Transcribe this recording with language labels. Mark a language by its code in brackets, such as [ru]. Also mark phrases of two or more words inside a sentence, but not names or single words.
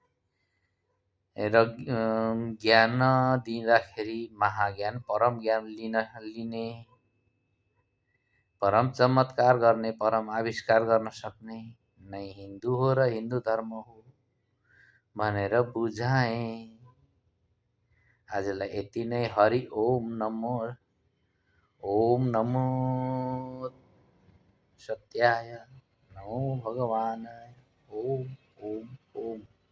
[ne] र ज्ञान दिँदाखेरि महाज्ञान परम ज्ञान लिने, परम चमत्कार गर्ने, परम आविष्कार गर्न सक्ने नै हिन्दू हो र हिन्दू धर्म हो भनेर बुझाएँ। आजलाई यति नै। [sa] हरि ओम नमो सत्याय, नमो भगवानाय। ओम ओम ओम।